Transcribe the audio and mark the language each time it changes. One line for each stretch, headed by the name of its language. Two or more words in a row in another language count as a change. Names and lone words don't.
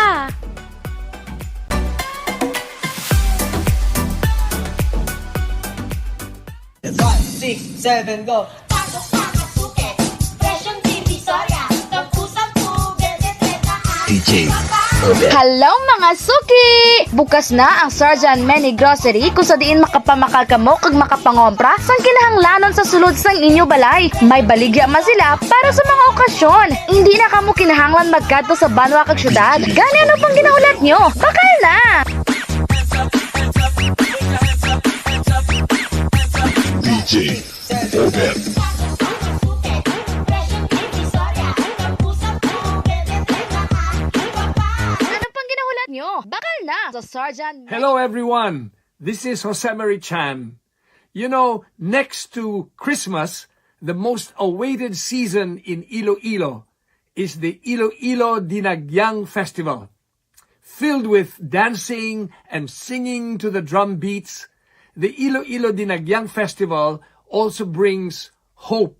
English: 5, 6, 7, go!
Filipino: Pasok na kasuke, presyong divisoria, tapusang tubig, etreta
Hiligaynon: Hello mga suki! Bukas na ang Sarjan Many Grocery kung sa diin makapamakal kamo kag makapangompra sang kinahanglanon sa sulod sang inyo balay. May baligya man sila para sa mga okasyon. Hindi na kamo kinahanglan magkadto sa banwa kag syudad. Gani ano pang ginahulat nyo? Bakal na! DJ Over. Ano pang ginahulat nyo? Bakal na sa Sarjan.
English: Hello everyone, this is Josemary Chan. You know, next to Christmas, the most awaited season in Iloilo is the Iloilo Dinagyang Festival. Filled with dancing and singing to the drum beats, the Iloilo Dinagyang Festival also brings hope.